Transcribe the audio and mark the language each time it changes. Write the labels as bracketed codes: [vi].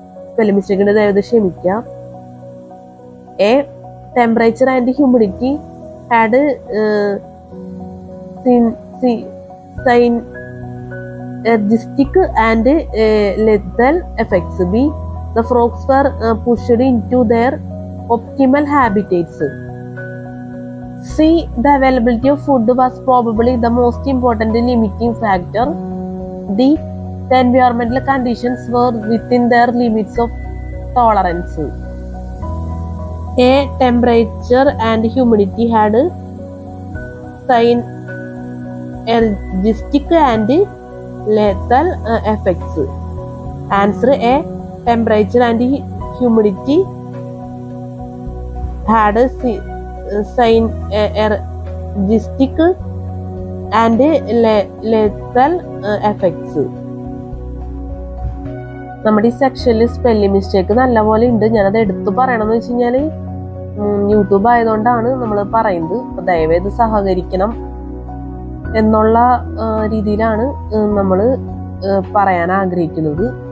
[ml] Spelling mistake ഉണ്ട്, ദയവായി ക്ഷമിക്കുക. [en] A temperature and humidity had synergistic and lethal effects. B the frogs were pushed into their optimal habitats. C the availability of food was probably the most important limiting factor. D the environmental conditions were within their limits of tolerance. A temperature and humidity had synergistic and lethal effects. Answer A temperature and humidity had synergistic and lethal effects. [ml] നമ്മുടെ ഈ സെക്ഷനിൽ spelling mistake നല്ലപോലെ ഉണ്ട്. ഞാനത് എടുത്തു പറയണമെന്ന് വെച്ച് കഴിഞ്ഞാൽ യൂട്യൂബ് ആയതുകൊണ്ടാണ് നമ്മൾ പറയുന്നത്. അപ്പോൾ ദയവേത് സഹകരിക്കണം എന്നുള്ള രീതിയിലാണ് നമ്മൾ പറയാൻ ആഗ്രഹിക്കുന്നത്.